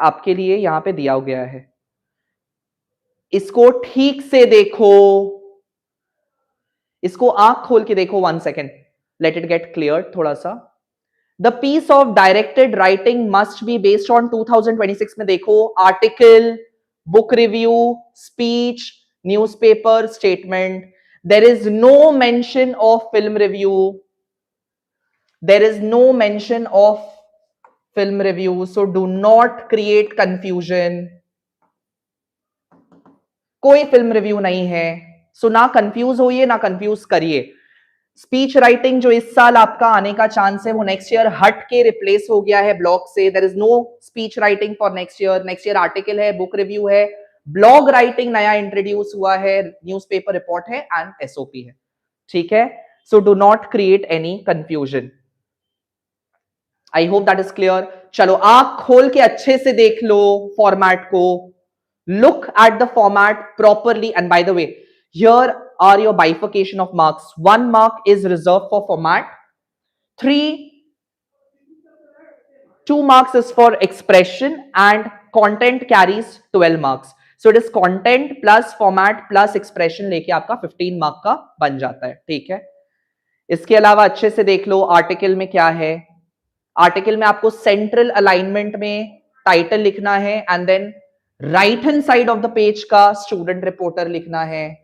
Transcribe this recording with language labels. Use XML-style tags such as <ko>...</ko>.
<hi>आपके लिए यहां पे दिया गया है, इसको ठीक से देखो, इसको आंख खोल के देखो।</hi> <en>1 second, let it get clear</en> <hi>थोड़ा सा।</hi> <en>the piece of directed writing must be based on 2026</en> <hi>में देखो,</hi> <en>Article, book review, speech, newspaper, statement. There is no mention of film review. There is no mention of film review. So do not create confusion.</en> <hi>कोई film review नहीं है, सो ना confuse होइए ना confuse करिए। Speech writing जो इस साल आपका आने का चांस है वो नेक्स्ट ईयर हट के रिप्लेस हो गया है ब्लॉग से।</hi> <en>There is no speech writing for next year. Next year article है, book review है, blog writing</en> <hi>नया इंट्रोड्यूस हुआ है,</hi> <en>Newspaper report है and SOP है, ठीक है। So do not create any confusion. I hope that is clear.</en> <hi>चलो आंख खोल के अच्छे से देख लो फॉर्मेट को,</hi> <en>look at the format properly, and by the way, here are your bifurcation of marks. 1 mark is reserved for format, 2 marks is for expression, and content carries 12 marks. So it is content plus format plus expression</en> <hi>लेके आपका 15 mark का बन जाता है, ठीक है। इसके अलावा अच्छे से देख लो आर्टिकल में क्या है। आर्टिकल में आपको सेंट्रल अलाइनमेंट में टाइटल लिखना है,</hi> <en>and then right hand side of the page</en> <hi>का स्टूडेंट रिपोर्टर लिखना है,</hi>